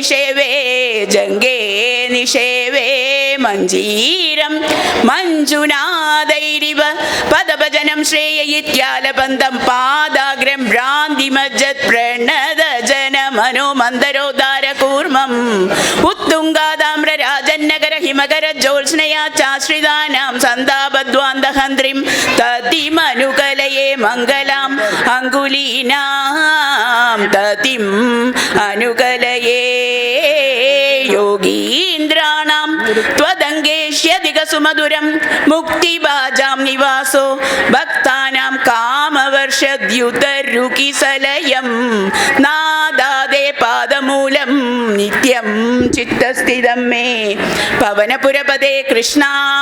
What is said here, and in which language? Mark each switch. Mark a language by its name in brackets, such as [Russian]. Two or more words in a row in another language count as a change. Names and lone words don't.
[Sanskrit] നിഷേവേ മഞ്ജീരം മഞ്ജുനാദൈരിവ പദഭജനം ശ്രേയയിത്യാലബന്ധം പാദാഗ്രം ഭ്രാന്തിമജ്ജത് പ്രണതജന മനോമന്ദരോദാര കൂർമ്മം ഉത്തുംഗാതാമ്രരാജന്നഗര ഹിമകര ജ്യോത്സ്നയാ ചാശ്രിതാനാം സന്താപദ്വാന്തഹന്ത്രിം തതിമനുകലയേ മംഗലാം അങ്കുലീനാം തതിം അനുകലയേ യോഗീന്ദ്രാണാം त्वदङ्गेष्यधिकसुमधुरं मुक्तिभाजां निवासो भक्तानां कामवर्षद्युतरुकिसलयं नादादे पादमूलं नित्यं चित्तस्थितं मे पवनपुरपदे कृष्णा